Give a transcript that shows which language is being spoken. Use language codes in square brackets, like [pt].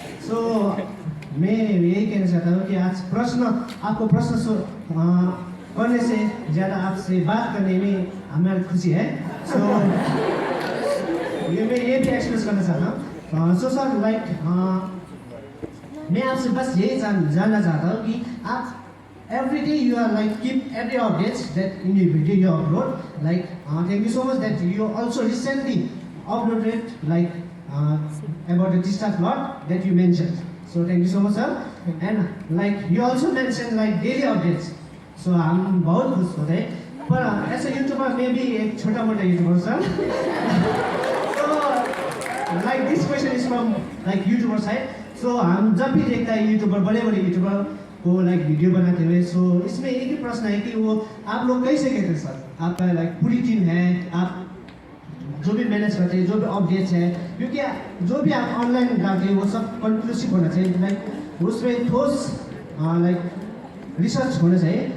[hi] सो मैं यही कहना चाहता हूँ कि आज आपको प्रश्न करने से ज़्यादा आपसे बात करने में हमारी खुशी है। सो मैं ये भी एक्सप्रेस करना चाहता हूँ। सो सर लाइक मैं आपसे बस यही जानना चाहता हूँ कि आप [en] every day you are like keep every updates that in the video you upload, like thank you so much that you also recently uploaded like about the discharge lot that you mentioned, so thank you so much sir. And like you also mentioned like daily updates, so [hi] हम बहुत खुश होते हैं। पर ऐसा YouTuber मैं भी एक छोटा मोटा YouTuber sir. [en] so like this question is from like YouTuber side. [hi] so हम जब भी देखता है यूट्यूबर, बड़े बड़े यूट्यूबर वो लाइक वीडियो बनाते हुए, सो इसमें एक ही प्रश्न है कि वो आप लोग कैसे कहते हैं सर, आपका लाइक पूरी टीम है, आप जो भी मैनेज करते हैं, जो भी अपडेट्स है, क्योंकि जो भी आप ऑनलाइन डालते हैं वो सब कंक्लूसिव होना चाहिए, लाइक उसमें ठोस लाइक रिसर्च होना चाहिए।